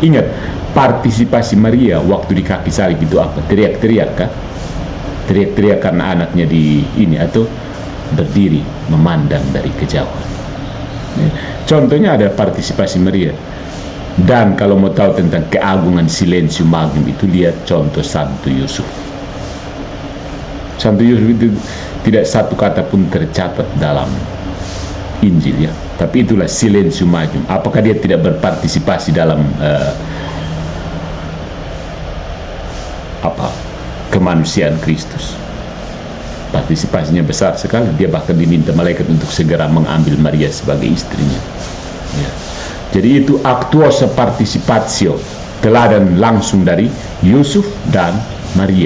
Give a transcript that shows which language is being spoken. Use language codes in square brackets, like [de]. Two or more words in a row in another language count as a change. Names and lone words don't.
[id] Ingat, partisipasi Maria waktu di kaki salib itu apa? Teriak-teriak kah? Teriak-teriak karena anaknya di ini, atau berdiri memandang dari kejauhan. Contohnya ada partisipasi Maria. Dan kalau mau tahu tentang keagungan [la] silentium magnum [id] itu, lihat contoh Santo Yusuf. Santo Yusuf itu tidak satu kata pun tercatat dalam Injil, ya. Tapi itulah [la] silentium magnum. [id] Apakah dia tidak berpartisipasi dalam kemanusiaan Kristus? Partisipasinya besar sekali. Dia bahkan diminta malaikat untuk segera mengambil Maria sebagai istrinya, ya. Jadi itu [la] actuosa participatio, [id] teladan langsung dari Yusuf dan Maria.